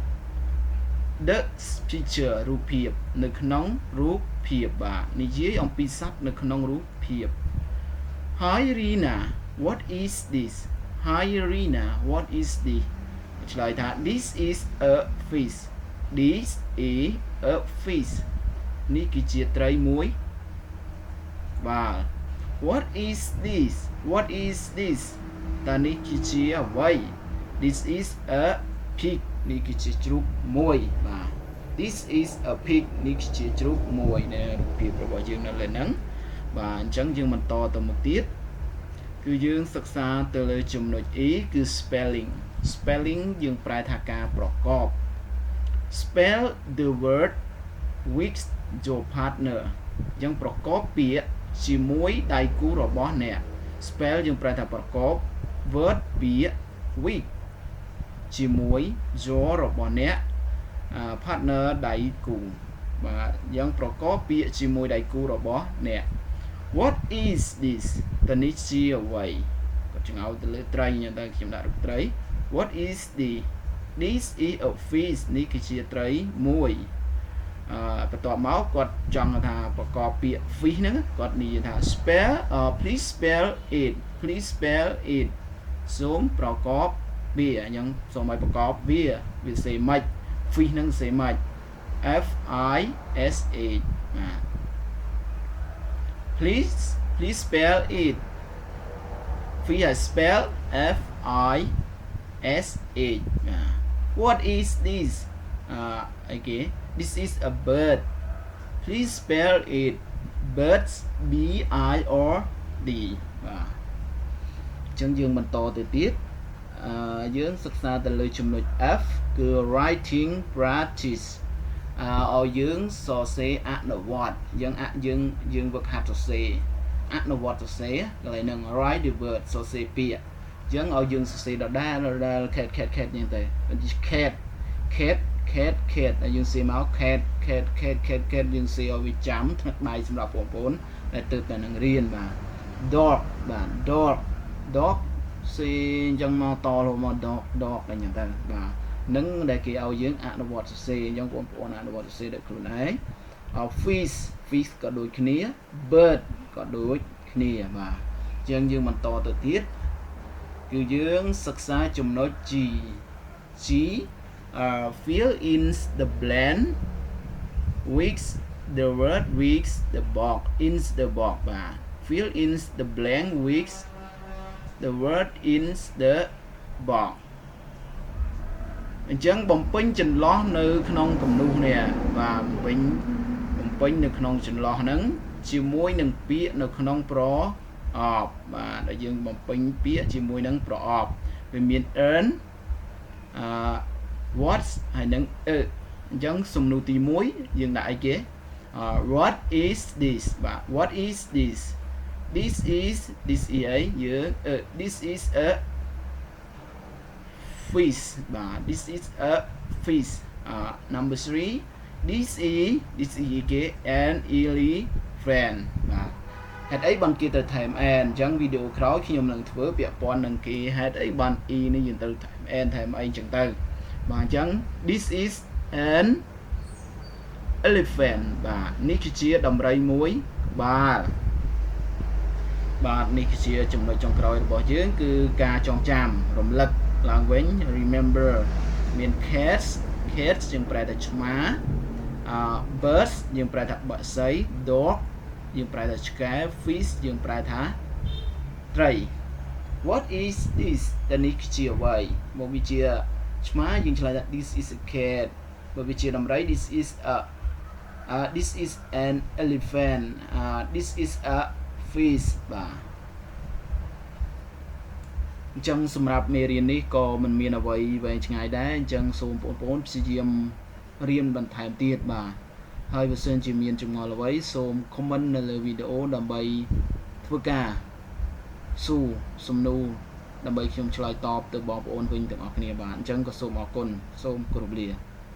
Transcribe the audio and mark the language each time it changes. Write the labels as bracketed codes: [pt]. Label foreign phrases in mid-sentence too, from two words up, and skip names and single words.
[en] the picture [km] រូបភាពនៅក្នុងរូបភាពបាទនិយាយអំពីសត្វនៅក្នុងរូបភាព [en] Hi Rina what is this Hi Rina what is this [km] ឆ្លើយថា [en] This is a fish This is a fish [km] នេះគឺជាត្រីមួយបាទ [en] What is this What is this [km] តើនេះ គឺជាអ្វី [en] This is a pig [km] នេះគឺជាជ្រូកមួយបាទ [en] This is a pig [km] នេះគឺជាជ្រូកមួយនៅរូបភាពរបស់យើងនៅលើហ្នឹងបាទអញ្ចឹងយើងបន្តទៅមុខទៀតគឺយើងសិក្សាទៅលើ ចំណុច E គឺ spelling យើងប្រែថាការប្រកប [en] spell the word with your partner [km] អញ្ចឹងប្រកបពាក្យជាមួយដៃគូរបស់អ្នក spell យើងប្រែថាប្រកប word ពាក្យ with ជាមួយ your របស់អ្នក partner ដៃគូបាទយើងប្រកប ពាក្យជាមួយដៃគូរបស់អ្នក [en] What is this [km] តើនេះជាអ្វីគាត់ចង្អោលទៅលើត្រីអញ្ចឹងទៅខ្ញុំដាក់រូបត្រី [en] What is this this is a fish [km] នេះគឺជាត្រីមួយបន្ទាប់មកគាត់ចង់ថាប្រកបពាក្យ fish ហ្នឹងគាត់និយាយថា [en] spell please spell it [km] សូមប្រកបវាអញ្ចឹងសូមឲ្យប្រកបវាសេម៉េច fish ហ្នឹងសេម៉េច [en] F I S H please spell it fish I spell F I S H what is this okay this is a bird please spell it birds B I or D [km] អញ្ចឹងយើងបន្តទៅទៀតយើងសិក្សាទៅលើចំណុច F គឺ [en] writing practice [km] ឲ្យយើង សរសេរអនុវត្តយើងវឹកហាត់សរសេរអនុវត្តសរសេរកន្លែងហ្នឹង [en] write the word [km] សរសេរពាក្យអញ្ចឹងឲ្យយើងសរសេរដ ដែល cat អញ្ចឹងទៅ cat ហើយយើងសេមក cat យើងសេឲ្យវាចាំថ្នាក់ដៃសម្រាប់បងប្អូនដែលទើបតែនឹងរៀន បាទ dog បាទ dog សេអញ្ចឹងមកតរមក dog អញ្ចឹងទៅបាទនឹងដែលគេឲ្យ យើងអនុវត្តសរសេរអញ្ចឹងបងប្អូនអនុវត្តសរសេរដោយខ្លួនឯង fish ក៏ដូចគ្នា bird ក៏ដូចគ្នាបាទអញ្ចឹងយើងបន្តទៅទៀតគឺយើងសិក្សាចំណុច G [en] fill in the blank weeks the word weeks the box in the box [km] បាទ [en] fill in the blank weeks the word in the box [km] អញ្ចឹងបំពេញចន្លោះនៅក្នុងគំនូសនេះបាទបំពេញនៅក្នុងចន្លោះហ្នឹងជាមួយនឹងពាក្យនៅក្នុងប្រអប់បាទដែលយើងបំពេញពាក្យជាមួយនឹងប្រអប់វាមាន [en] earn what [km] ហើយនឹងអញ្ចឹងសំណួរទី1យើងដាក់អីគេ [en] what is this [km] បាទ [en] what is this this is [km] អីយើង [en] this is a [km] fish បាទ [en] this is a fish number 3 this is [km] គេ [en] an elephant [km] បាទហេតុអីបានគេទៅថែម an អញ្ចឹងវីដេអូក្រោយខ្ញុំនឹងធ្វើពាក់ព័ន្ធនឹងគេហេតុអីបាន e នេះយើងទៅថែម an ថែមអីអញ្ចឹងទៅបាទអញ្ចឹង [en] this is an elephant [km] បាទនេះគឺជាដំរីមួយក្បាល បាទនេះគឺជាចំណុចចុងក្រោយរបស់យើងគឺការចងចាំរំលឹកឡើងវិញ remember មាន cats យើងប្រែថាឆ្មា birds យើងប្រែថាបក្សី dog យើងប្រែថាឆ្កែ fish យើងប្រែថាត្រី [en] what is this [km] តើនេះជាអ្វីមកវាជាឆ្មាយើងឆ្លើយថា [en] this is a cat [km] បើវាជាដំរី this [en] is an elephant this is a fish [km] បាទអញ្ចឹងសម្រាប់មេរៀននេះក៏មិនមានអ្វីវែងឆ្ងាយដែរអញ្ចឹងសូមបងប្អូនព្យាយាមរៀនបន្ថែមទៀតបាទហើយបើសិនជាមានចម្ងល់អ្វីសូម comment នៅលើវីដេអូដើម្បីធ្វើការសួរសំណួរដើម្បីខ្ញុំឆ្លើយតបទៅបងប្អូនវិញទាំងអស់គ្នាបាទអញ្ចឹងក៏សូមអរគុណសូមគោរពលា